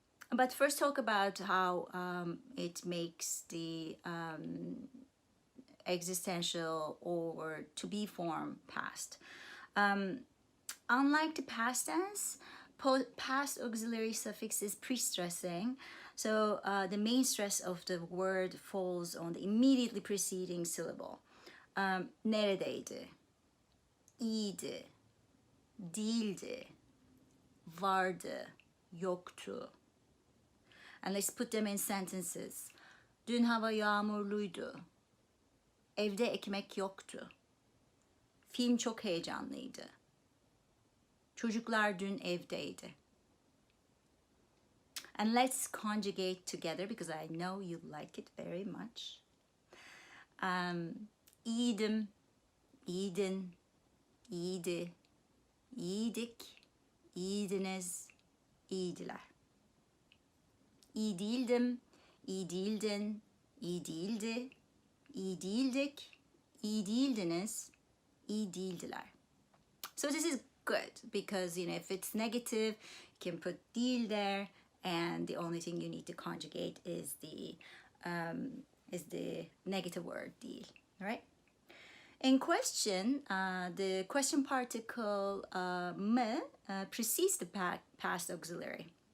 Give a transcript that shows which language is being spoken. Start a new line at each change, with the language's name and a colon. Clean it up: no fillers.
English: But first talk about how it makes the existential or to be form past. Unlike the past tense, past auxiliary suffix is pre-stressing, so the main stress of the word falls on the immediately preceding syllable.
Turkish: Neredeydi, iyiydi, değildi, vardı, yoktu.
English: And let's put them in sentences.
Turkish: Dün hava yağmurluydu. Evde ekmek yoktu. Film çok heyecanlıydı. Çocuklar dün evdeydi.
English: And let's conjugate together because I know you like it very much.
Turkish: İyiydim, iyiydin, iyiydi, iyiydik, iyiydiniz, iyiydiler. İyi değildim, iyi değildin, iyi değildi, iyi değildik, iyi değildiniz, iyi değildiler.
English: So this is good because, you know, if it's negative, you can put değil there, and the only thing you need to conjugate is the negative word değil, right? In question, the question particle me precedes the past auxiliary.